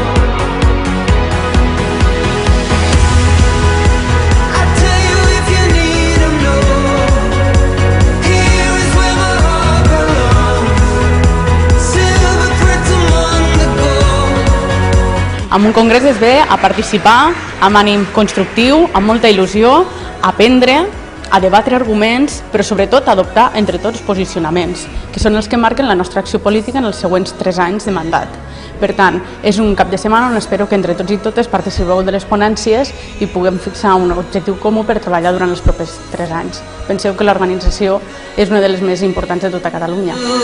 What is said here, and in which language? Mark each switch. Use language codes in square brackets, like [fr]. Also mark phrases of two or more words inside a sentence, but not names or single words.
[en] I tell you if you need to know, here is where my heart belongs. Silver threads among the gold. [ca] En un congrés es ve a participar amb ànim constructiu, amb molta il·lusió, a aprendre, a debatre arguments, però sobretot a adoptar entre tots posicionaments, que són els que marquen la nostra acció política en els següents 3 anys de mandat. Per tant, és un cap de setmana on espero que entre tots i totes participeu de les ponències i puguem fixar un objectiu comú per treballar durant els propers 3 anys. Penseu que l'organització és una de les més importants de tota Catalunya.